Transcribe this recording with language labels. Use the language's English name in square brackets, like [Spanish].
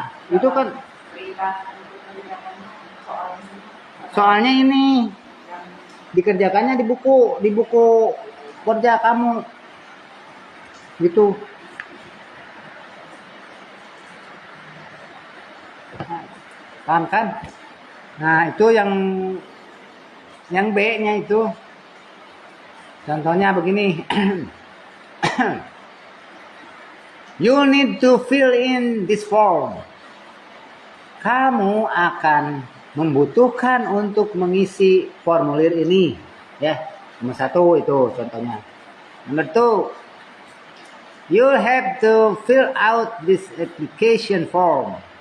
[Indonesian] Itu kan soalnya ini dikerjakannya di buku kerja kamu. Gitu. Paham kan? Nah itu yang B-nya itu contohnya begini. [English] You need to fill in this form. [Indonesian] Kamu akan membutuhkan untuk mengisi formulir ini, ya. Nomor 1 itu contohnya. Nomor 2, [English] You have to fill out this application form.